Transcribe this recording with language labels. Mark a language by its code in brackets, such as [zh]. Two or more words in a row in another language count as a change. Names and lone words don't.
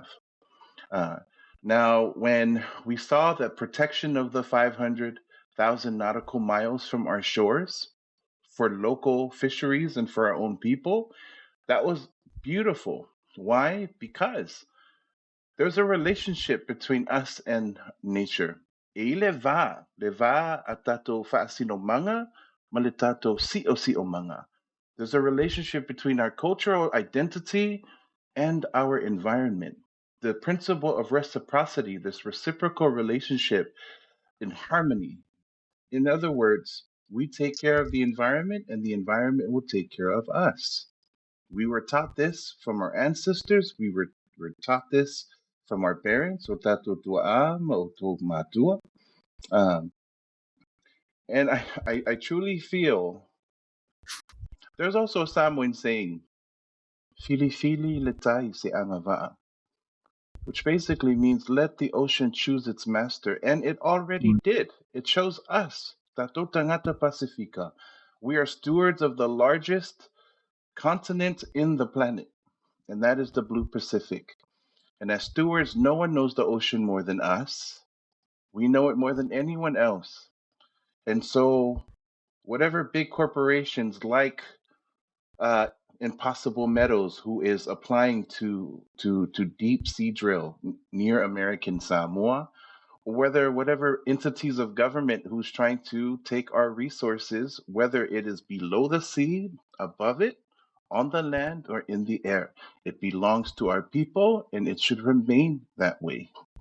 [en] Uh, Now, when we saw the protection of the 500,000 nautical miles from our shores for local fisheries and for our own people, that was beautiful. Why? Because there's a relationship between us and nature. [sm] E le va a tato whaasinomanga, ma le tato si'o-si'omanga. [en] There's a relationship between our cultural identity and our environment. The principle of reciprocity, this reciprocal relationship in harmony. In other words, we take care of the environment and the environment will take care of us. We were taught this from our ancestors. We were taught this from our parents. [sm] O tato tua'a ma o tō mātua. [en] Um, and I truly feel there's also a Samoan saying, [sm] Fili fili le tai se angava'a, [en] which basically means let the ocean choose its master. And it already Mm. did. It chose us. [sm] Tato tangata Pacifica. [en] We are stewards of the largest continent in the planet, and that is the Blue Pacific. And as stewards, no one knows the ocean more than us. We know it more than anyone else. And so, whatever big corporations like uh, Impossible Metals, who is applying to deep sea drill near American Samoa, or whether whatever entities of government who's trying to take our resources, whether it is below the sea, above it, on the land, or in the air, it belongs to our people, and it should remain that way.